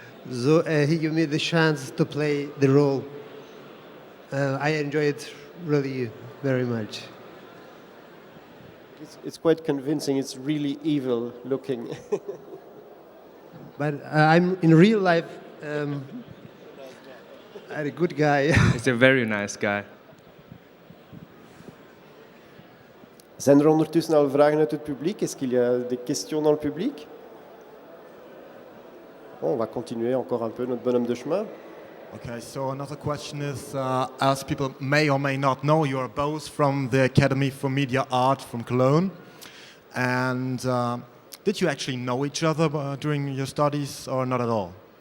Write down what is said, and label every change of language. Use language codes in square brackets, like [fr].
[en] So he gave me the chance to play the role. I enjoyed it really very much. It's quite convincing. It's really evil looking. But I'm in real life a good guy. He's a very nice guy. [nl] Zijn er ondertussen al vragen uit het publiek? [fr] Est-ce qu'il y a des questions dans le public? Bon, on va continuer encore un peu notre bonhomme de chemin. [en] Okay, so another question is, as people may or may not know, you're both from the Academy for Media Art from Cologne. And did you actually know each other during your studies, or not at all?